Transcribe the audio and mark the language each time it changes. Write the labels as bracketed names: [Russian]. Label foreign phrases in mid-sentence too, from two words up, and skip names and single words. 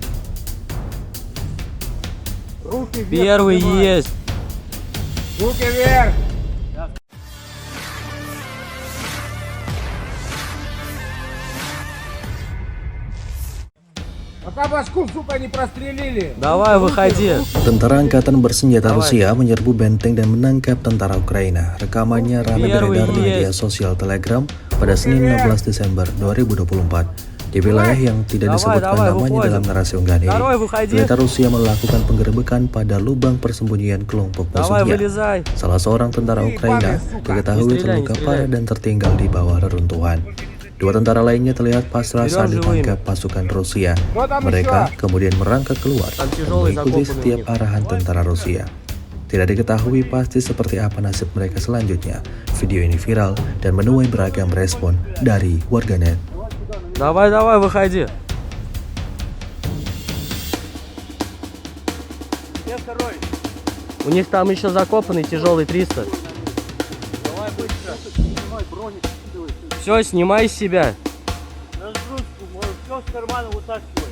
[Russian] Руки вверх Первый поднимай. есть. Руки вверх. Пока башку, сука, не прострелили. Давай, выходи. [Indonesian] Tentara Angkatan Bersenjata [Russian] Давай. [Indonesian] Rusia menyerbu benteng dan menangkap tentara Ukraina. Rekamannya ramai beredar di media sosial Telegram pada Senin 16 Desember 2024. Di wilayah yang tidak disebutkan [Russian] Давай, [Indonesian] namanya [Russian] выходим. [Indonesian] dalam narasi unggahan ini, [Russian] Второй, выходи. [Indonesian] militer Rusia melakukan penggerebekan pada lubang persembunyian kelompok [Russian] Давай, [Indonesian] musuhnya. [Russian] вылезай. [Indonesian] Salah seorang tentara Ukraina diketahui terluka parah dan tertinggal di bawah reruntuhan. Dua tentara lainnya terlihat pasrah saat ditangkap pasukan Rusia. Mereka kemudian merangkak keluar dan mengikuti setiap arahan tentara Rusia. Tidak diketahui pasti seperti apa nasib mereka selanjutnya. Video ini viral dan menuai beragam respon dari warganet. [Russian] Давай, давай, выходи. У них там еще закопанный тяжелый 300. Давай быстро. Снимай броник. Все, снимай с себя. Разгрузку, все с кармана вытаскивай.